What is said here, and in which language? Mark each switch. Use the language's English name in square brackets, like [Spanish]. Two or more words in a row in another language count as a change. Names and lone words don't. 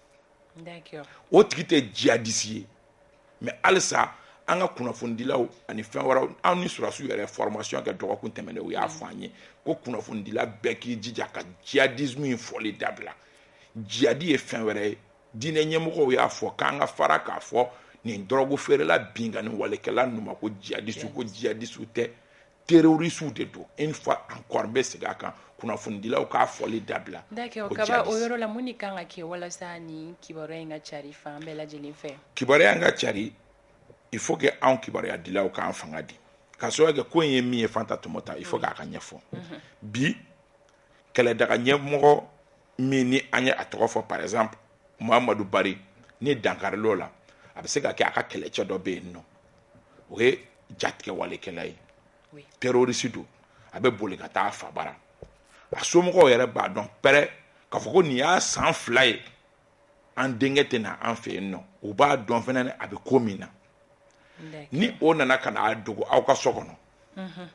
[Bambara] o tigi tɛ jihadiste ye mais halisa an ka kunnafonidilaw ani fɛn wɛrɛw an ni surasiw yɛrɛ formation kɛ dɔgɔkun tɛmɛnen u y'a fɔ an ye ko kunnafonidila bɛɛ k'i jija ka jihadisme in fɔli dabila jihadi ye fɛn wɛrɛ ye diinɛ ɲɛmɔgɔw y'a fɔ k'an ka fara k'a fɔ nin dɔrɔgu feerela binkani walekɛla ninnu ma ko jihadisiw tɛ terrorisiw de don [French] une fois encore [Bambara] n bɛ segin a kan kunnafonidilaw k'a fɔli dabila kaba o yɔrɔ la mun de kan ka kɛ walasa ni kibaruya in ka cari fan bɛɛ lajɛlen fɛ kibaruya in ka cari [French] il faut que [Bambara] anw kibaruya dilaw k'an fanga di ka sababu kɛ ko in ye min ye Fanta Tumota [French] il faut [Bambara] k'a ka ɲɛfɔ bi kɛlɛdaga ɲɛmɔgɔ min ni an ye a tɔgɔ fɔ [French] par exemple [Bambara] Muhamadu Bari ni dankaril'o la a bɛ se ka kɛ a ka kɛlɛcɛ dɔ bɛ yen nɔ o ye jatigɛ walekɛla ye terroriste don a bɛ boli ka taa fa bara a somɔgɔw yɛrɛ b'a dɔn pɛrɛ k'a fɔ ko nin y'a san 2 ye an denkɛ tɛ na an fɛ yen nɔ u b'a dɔn fɛnɛ a bɛ ko min na ni o nana ka n'a dogo aw ka so kɔnɔ